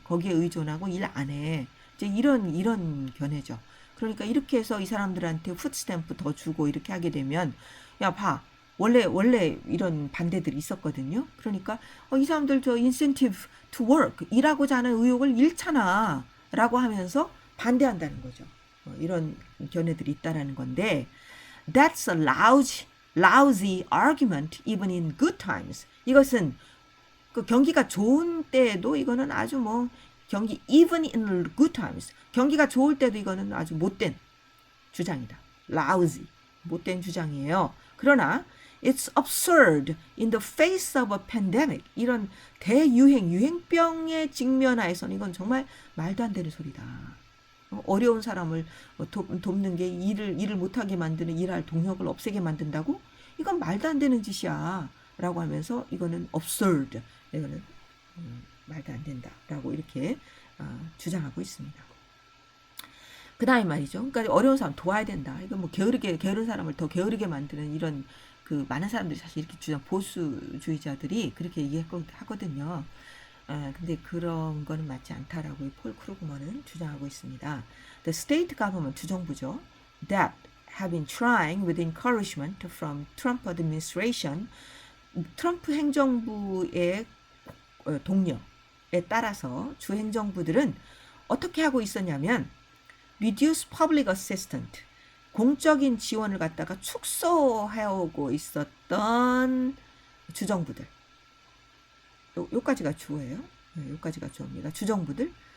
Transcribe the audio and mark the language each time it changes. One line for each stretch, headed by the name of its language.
Korean: 거기에 의존하고 일 안 해. 이제 이런 견해죠. 그러니까 이렇게 해서 이 사람들한테 푸드스탬프 더 주고 이렇게 하게 되면 야, 봐. 원래 이런 반대들이 있었거든요. 그러니까 이 사람들 저
English: incentive to work
Korean: 일하고자 하는 의욕을 잃잖아 라고 하면서 반대한다는 거죠. 이런 견해들이 있다라는 건데
English: that's a lousy argument even in good times.
Korean: 이것은 그 경기가 좋은 때에도 이거는 아주
English: even in good times.
Korean: 경기가 좋을 때도 이거는 아주 못된 주장이다. lousy. 못된 주장이에요.
English: 그러나 it's absurd in the face of a pandemic.
Korean: 이런 유행병에 직면하여서는 이건 정말 말도 안 되는 소리다. 어려운 사람을 돕는 게 일을 못하게 만드는 일할 동력을 없애게 만든다고? 이건 말도 안 되는 짓이야. 라고 하면서 이거는 absurd. 이거는 말도 안 된다. 라고 이렇게 주장하고 있습니다. 그 다음에 말이죠. 그러니까 어려운 사람 도와야 된다. 이건 게으른 사람을 더 게으르게 만드는 이런 그 많은 사람들이 사실 이렇게 보수주의자들이 그렇게 얘기하거든요. 근데 그런 거는 맞지 않다라고 폴 크루그먼은 주장하고 있습니다.
English: The state government, 주정부죠. That have been trying with encouragement from Trump administration,
Korean: 트럼프 행정부의 동료에 따라서 주 행정부들은 어떻게 하고 있었냐면
English: reduce public assistance,
Korean: 공적인 지원을 갖다가 축소하고 있었던 주정부들. 요까지가 주어예요. 요까지가 주어입니다. 주정부들.